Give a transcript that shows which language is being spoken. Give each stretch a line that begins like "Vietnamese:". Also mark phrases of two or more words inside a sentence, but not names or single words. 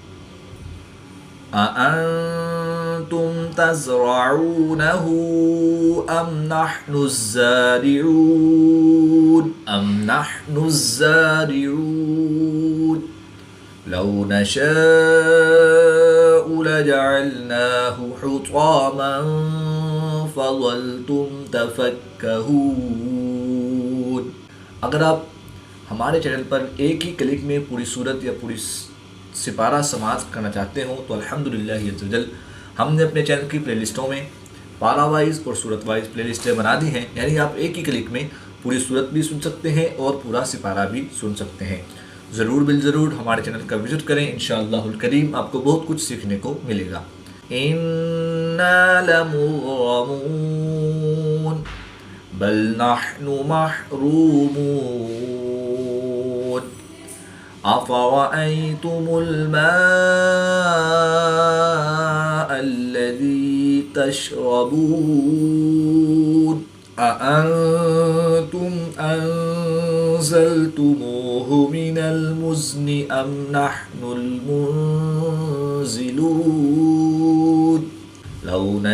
Arabic: أأنتم تزرعونه أم نحن الزارعون لو نشاء لجعلناه حطاما فظلتم تفكهون.
Hindi: अगर आप हमारे चैनल पर एक ही क्लिक में पूरी सूरत या पूरी सिपारा समाप्त करना चाहते हो तो
Arabic: الحمد لله عز وجل
Hindi: हमने अपने चैनल की प्लेलिस्टों में पारा वाइज और सूरत वाइज प्लेलिस्टें बना दी हैं। यानी आप एक ही क्लिक में पूरी सूरत भी सुन सकते हैं और पूरा सिपारा भी सुन सकते हैं। ज़रूर बिल ज़रूर हमारे चैनल का विज़िट करें।
Arabic: إن شاء الله الكريم
Hindi: आपको बहुत कुछ सीखने को मिलेगा।
Arabic: إنا لمغرمون بل نحن محرومون أفرأيتم الماء الذي تشربون أأنتم أنزلتموه من المزن أم نحن المنزلون لو